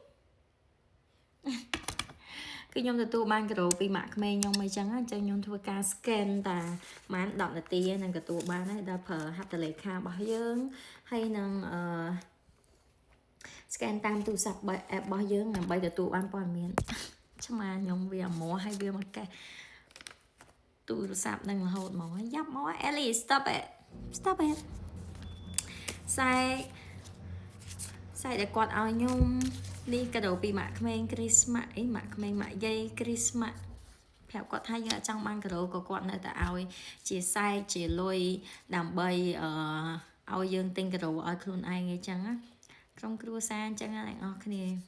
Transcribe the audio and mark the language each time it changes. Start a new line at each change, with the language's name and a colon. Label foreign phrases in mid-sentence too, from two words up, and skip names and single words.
Khmer: គឺខ្ញុំទទួលបានកាដូពីម៉ាក់ក្មេងខ្ញុំអីចឹងអញ្ចឹងខ្ញុំធ្វើការ scan តែប្រហែល10នាទីនឹងទទួលបានហើយដល់ប្រើហត្ថលេខារបស់យើងហើយនឹងscan តាមទូរស័ព្ទ app របស់យើងដើម្បីទទួលបានព័ត៌មានឆ្មាខ្ញុំវាអាម៉ោះហើយវាមកកេះទូរស័ព្ទនឹងរហូតមកយ៉ាប់មក
English: Ellie stop it
Khmer: សាយដែលគាត់ឲ្យខ្ញុំនេះកាដូពីម៉ាក់ក្មេងគ្រីស្មាស់អីម៉ាក់ក្មេងម៉ាក់យាយគ្រីស្មាស់ប្រាប់គាត់ថាយើងអត់ចង់បានកាដូក៏គាត់នៅតែឲ្យជាសាយជាលុយដើម្បីឲ្យយើងទិញកាដូឲ្យខ្លួនឯងអីចឹងណាក្រុមគ្រួសារអញ្ចឹងណាអ្នកនរគ្នា